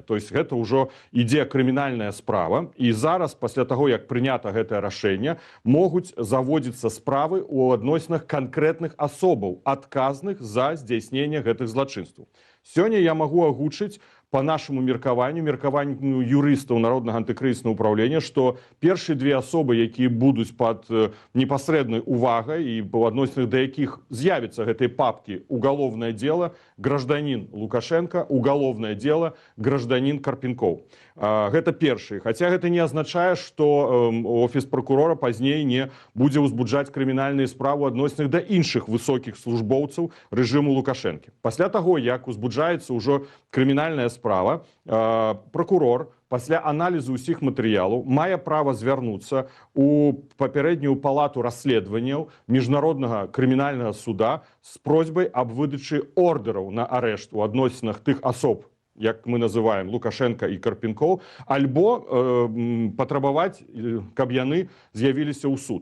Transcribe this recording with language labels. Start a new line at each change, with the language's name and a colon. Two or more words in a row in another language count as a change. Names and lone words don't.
Russian: То есть
Belarusian: гэта ўжо ідзе крымінальная справа, і зараз, пасля таго, як прынята гэтае рашэнне, могуць заводзіцца справы ў адносінах канкрэтных асобаў, адказных за здзяйсненне гэтых злачынстваў. Сёння я магу агучыць по нашаму меркаванню юрыстаў Народнага антыкрызіснага ўпраўлення, што першыя две асобы, якія будуць пад непасрэднай увагай і ў адносінах да якіх з'явіцца гэтай папкі
Russian: уголовное дело гражданин Лукашенко, уголовное дело гражданин Карпенков.
Belarusian: Гэта першые. Хаця гэта не азначае, што офіс пракурора пазней не будзе ўзбуджаць крымінальныя справы адносінах да іншых высокіх службоўцаў рэжыму Лукашэнкі. Пасля таго, як узбуджаецца ўжо крымінальная справа, пракурор пасля аналізу ўсіх матэрыялаў мае права звярнуцца у папярэднюю палату расследаванняў Міжнароднага крымінальнага суда з просьбай аб выдачы ордэраў на арэшт у адносінах тых асоб, як мы называем Лукашенко і Карпенков, альбо патрабаваць, каб яны з'явіліся ў суд.